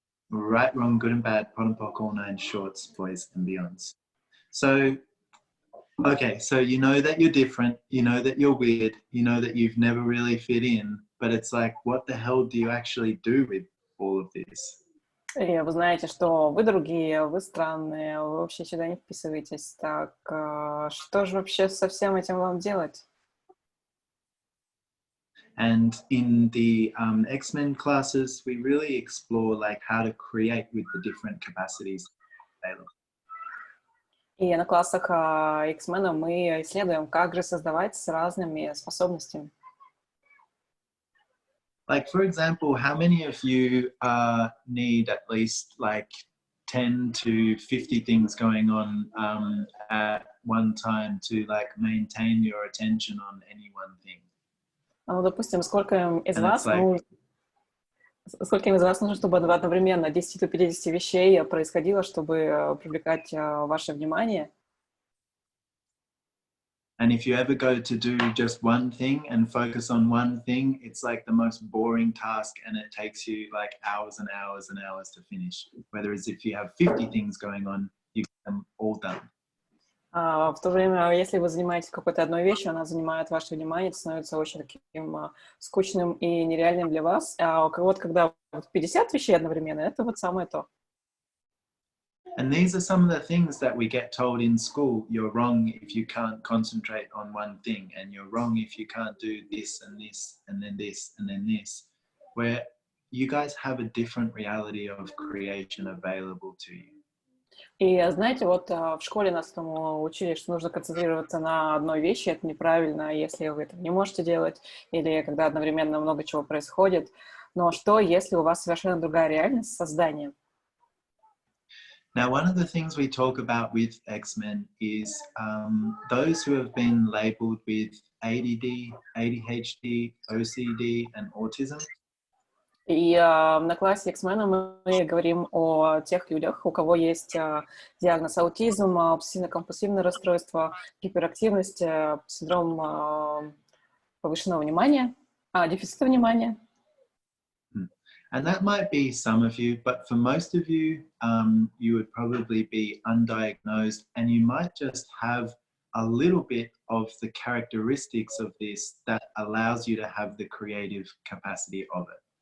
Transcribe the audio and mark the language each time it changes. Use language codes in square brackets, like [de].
[en] Right, wrong, good and bad, pot and pock, all nine shorts, boys and beyonds. So, okay, so you know that you're different, you know that you're weird, you know that you've never really fit in, but it's like, what the hell do you actually do with all of this? [ru] И вы знаете, что вы другие, вы странные, вы вообще сюда не вписываетесь. Так, что же вообще со всем этим вам делать? [en] And in the X-Men classes, we really explore like how to create with the different capacities available. [ru] И на классах X-Men мы исследуем, как же создавать с разными способностями. [en] Like, for example, how many of you need at least like 10 to 50 things going on at one time to like maintain your attention on any one thing? [ru] Ну, допустим, сколько из [en] And it's like, [ru] нужно, чтобы одновременно 10 до 50 вещей происходило, чтобы привлекать ваше внимание? [en] and if you ever go to do just one thing and focus on one thing, it's like the most boring task and it takes you like hours and hours and hours to finish. Whereas if you have 50 things going on, you get them all done. [ru] В то время, если вы занимаетесь какой-то одной вещью, она занимает ваше внимание, это становится очень таким скучным и нереальным для вас. А у кого-то, когда 50 вещей одновременно, это вот самое то. [en] And these are some of the things that we get told in school. You're wrong if you can't concentrate on one thing, and you're wrong if you can't do this and this and then this and then this, where you guys have a different reality of creation available to you. [ru] И знаете, вот в школе нас тому учили, что нужно концентрироваться на одной вещи, это неправильно, если вы этого не можете делать, или когда одновременно много чего происходит. Но что, если у вас совершенно другая реальность создания? [en] Now, one of the things we talk about with X-Men is those who have been labelled with ADD, ADHD, OCD, and autism. [ru] И на классе X-Men мы говорим о тех людях, у кого есть диагноз аутизм, обсессивно-компульсивное расстройство, гиперактивность, синдром повышенного внимания, дефицита внимания. [en] And that might be some of you, but for most of you, you would probably be undiagnosed and you might just have a little bit of the characteristics of this that allows you to have the creative capacity of it.